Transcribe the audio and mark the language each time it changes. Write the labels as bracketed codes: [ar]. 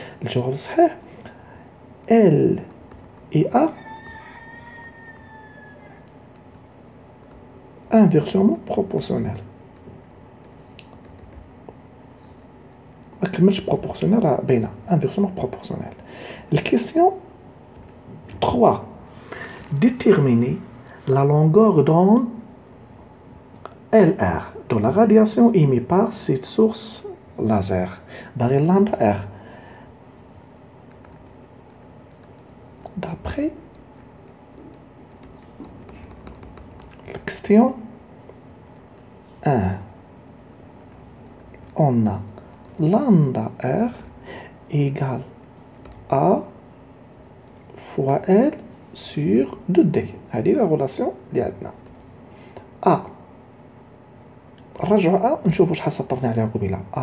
[ar] الجواب الصحيح ال اي ا [fr] inversement proportionnel. [ar] ما كملش [fr] proportionnel [ar] راه باينه [fr] inversement proportionnel. La question 3. Déterminer la longueur d'onde LR de la radiation émise par cette source laser. Barré lambda R. D'après la question 1, on a lambda R égale A fois L sur 2D. [ar] هذه [fr] la relation [ar] اللي عندنا. A نرجعوا A نشوفوا شحال سطرنا عليها قبيله.